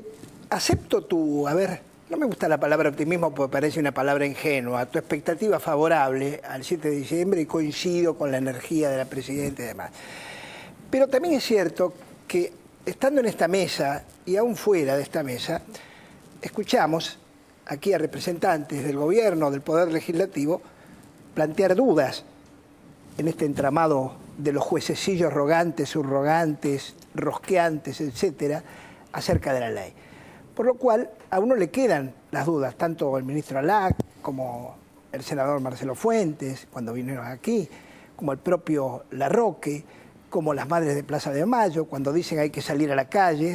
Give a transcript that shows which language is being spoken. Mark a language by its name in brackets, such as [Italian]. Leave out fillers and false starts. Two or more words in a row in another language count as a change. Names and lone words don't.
[Spanish] acepto no me gusta la palabra optimismo porque parece una palabra ingenua, tu expectativa favorable al 7 de diciembre y coincido con la energía de la Presidenta y demás. Pero también es cierto que estando en esta mesa y aún fuera de esta mesa, escuchamos aquí a representantes del gobierno, del Poder Legislativo, plantear dudas en este entramado de los juececillos rogantes, subrogantes, rosqueantes, etcétera, acerca de la ley. Por lo cual, a uno le quedan las dudas, tanto el ministro Alac como el senador Marcelo Fuentes, cuando vinieron aquí, como el propio Larroque, como las madres de Plaza de Mayo, cuando dicen hay que salir a la calle.